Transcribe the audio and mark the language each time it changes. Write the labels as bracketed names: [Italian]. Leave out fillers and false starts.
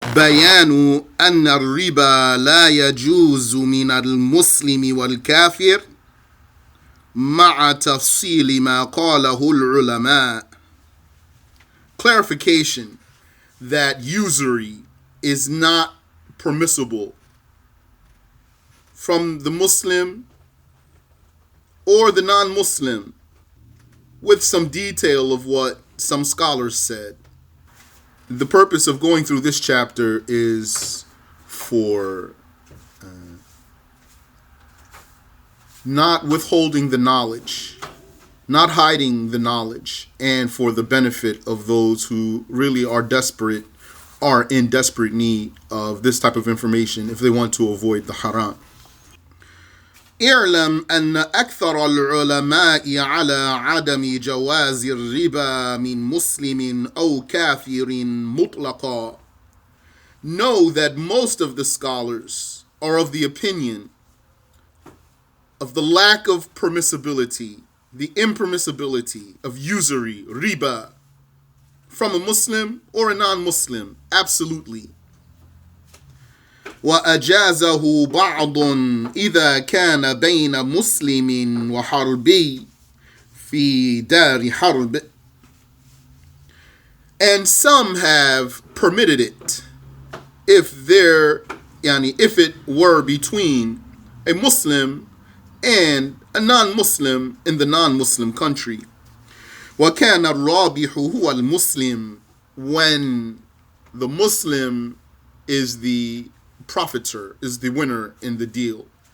[Arabic] بيان أن الربا لا يجوز من المسلم والكافر مع تفصيل ما قاله العلماء. [English] Clarification that usury is not permissible from the Muslim or the non-Muslim, with some detail of what some scholars said. The purpose of going through this chapter is for not withholding the knowledge, not hiding the knowledge, and for the benefit of those who really are in desperate need of this type of information if they want to avoid the haram. [Arabic] اعلم أن أكثر العلماء على عدم جواز الربا من مسلم أو كافر مطلقا. [English] Know that most of the scholars are of the opinion of the lack of permissibility, the impermissibility of usury, riba, from a Muslim or a non-Muslim, absolutely. [Arabic] وأجازه بعض إذا كان بين مسلم وحربي في دار حرب. [English] And some have permitted it if it were between a Muslim and a non-Muslim in the non-Muslim country. [Arabic] وكان الرابح هو المسلم, [English] when the Muslim is the profiter, is the winner in the deal.